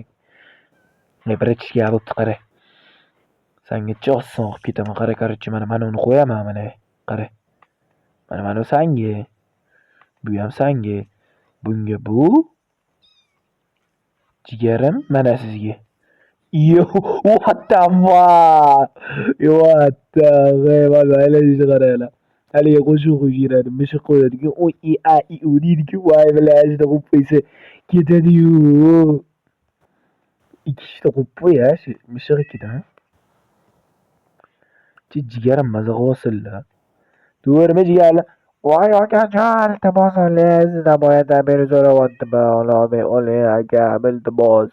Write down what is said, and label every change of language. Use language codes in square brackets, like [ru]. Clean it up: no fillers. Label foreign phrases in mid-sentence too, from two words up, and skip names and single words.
[uz] Bir ichishga bo'pti, qara. Senga oson olib ketaman, qara, korоче, mana uni qo'yaman, mana. Qara. Mana senga. Bu ham senga. Bunga bu. Jigarim mana sizga. [en] Yo, what the fuck? What the fuck? [uz] Aylashni qaranglar. Haligi qo'shiq qo'yishadi, mishiq qo'yadigan, o i a i u deydiku, voy bilashni qo'yib qo'ysa ketadi-yu. Ikkita qo'yib qo'ya, shu mishiq ikkidan. Jigarim maza qilsinlar. To'g'rimi jigarlar? Voy akajon, iltimos oling, sizdan boyadan beri so'rayaptiman, oling aka, iltimos.